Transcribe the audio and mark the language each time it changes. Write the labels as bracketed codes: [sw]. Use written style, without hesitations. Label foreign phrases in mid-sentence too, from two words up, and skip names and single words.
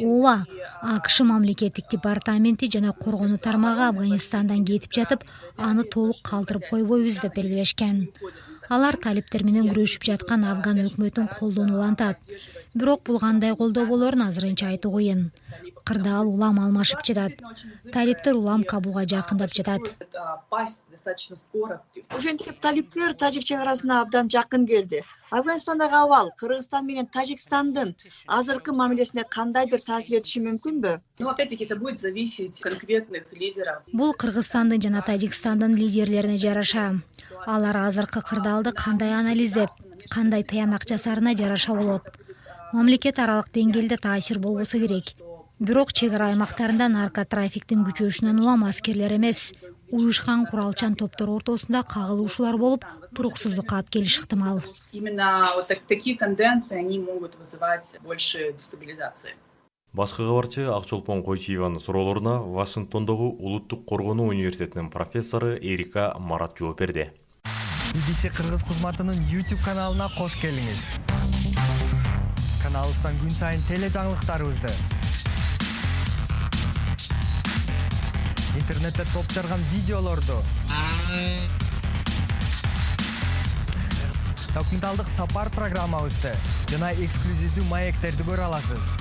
[ky] Ооба, АКШ мамлекеттик департаменти жана коргонуу тармагы Афганистандан кетип жатып, аны толук калтырып койбойбуз деп белгилешкен. Алар талиптер менен күрөшүп жаткан Афган өкмөтүн колдоону улантат. Бирок бул кандай колдоо болорун азырынча айтуу кыйын. Кырдаал улам алмашып жатат. Талиптер улам Кабулга жакындап жатат. [ru] Пасть достаточно скоро. [ky] Ошентип талиптер Тажик чек арасына абдан жакын келди. Афганистандагы абал Кыргызстан менен Тажикстандын азыркы мамилесине кандайдыр таасир этиши мүмкүнбү? [ru] Но опять-таки это будет зависеть от конкретных лидеров. [ky] Бул Кыргызстандын жана Тажикстандын лидерлерине жараша. Алар азыркы кырдаалды кандай анализдеп, кандай таянак жасарына жараша болот. Мамлекет аралык деңгээлде таасир болбосо керек. Бирок чек ара аймактарында наркотрафиктин күчөшүнөн улам аскерлер эмес, уюшкан куралчан топтор ортосунда кагылышуулар болуп, туруксуздукка алып келиши ыктымал. [ru] Именно вот такие тенденции, они могут вызывать больше дестабилизации. [ky] Башкы кабарчы Акчолпон Койчиеванын суроолоруна Вашингтондогу Улуттук коргонуу университетинин профессору Эрика Марат жооп берди. BBC Кыргыз кызматынын YouTube каналына кош келиңиз. Каналыбыздан күн сайын теле жаңылыктарыбызды, интернетте топ жарган видеолорду, документалдык сапар программабызды жана эксклюзивдүү маектерди көрө аласыз.